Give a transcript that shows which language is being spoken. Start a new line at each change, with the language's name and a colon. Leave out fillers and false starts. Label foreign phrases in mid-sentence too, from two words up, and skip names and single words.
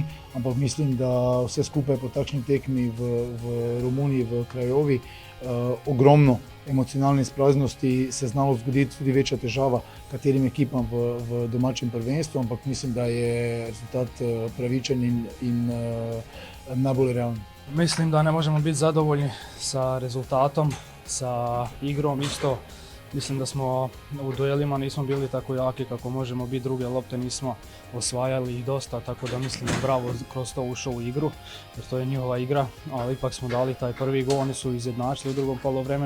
Slovenian: Ampak mislim, da vse skupaj po takšni tekmi v Romuniji, v Krajovi, ogromno emocionalne izpraznosti se znalo zgoditi tudi večja težava katerim ekipam v domačem prvenstvu, ampak mislim, da je rezultat pravičen in najbolj realen.
Croatian: Mislim, da ne možemo biti zadovoljni sa rezultatom, sa igrom isto. Mislim da smo u duelima nismo bili tako jaki kako možemo biti, druge lopte nismo osvajali ih dosta, tako da mislim da Bravo kroz to ušao u igru, jer to je njihova igra, ali ipak smo dali taj prvi gol, oni su izjednačili u drugom poluvremenu.